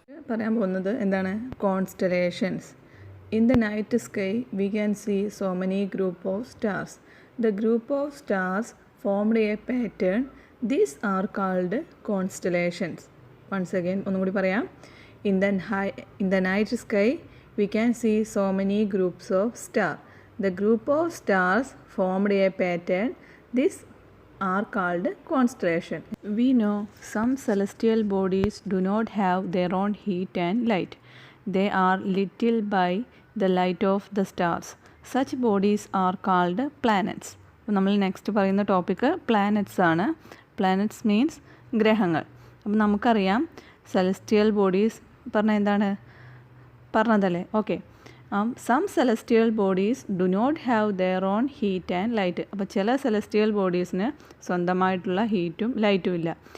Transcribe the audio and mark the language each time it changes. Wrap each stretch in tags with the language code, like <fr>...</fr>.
<ml>പറയാൻ പോകുന്നത് എന്താണ്,</ml> <en>Constellations. In the night sky we can see so many group of stars. The group of stars formed a pattern. These are called constellations. Once again</en> <ml>ഒന്നും കൂടി പറയാം.</ml> <en>In the night sky we can see so many groups of star. The group of stars formed a pattern. These are called constellation. We know some celestial bodies do not have their own heat and light. They are lit by the light of the stars. Such bodies are called planets.</en> <ml>നമ്മൾ next പറയുന്ന topic planets ആണ്. Planets means ഗ്രഹങ്ങൾ. അപ്പം നമുക്കറിയാം celestial bodies പറഞ്ഞാൽ എന്താണ് പറഞ്ഞതല്ലേ? Okay.</ml> <en>Some celestial bodies do not have their own heat and light.</en> <ml>അപ്പോൾ ചില സെലസ്റ്റിയൽ ബോഡീസിന് സ്വന്തമായിട്ടുള്ള ഹീറ്റും ലൈറ്റും ഇല്ല.</ml>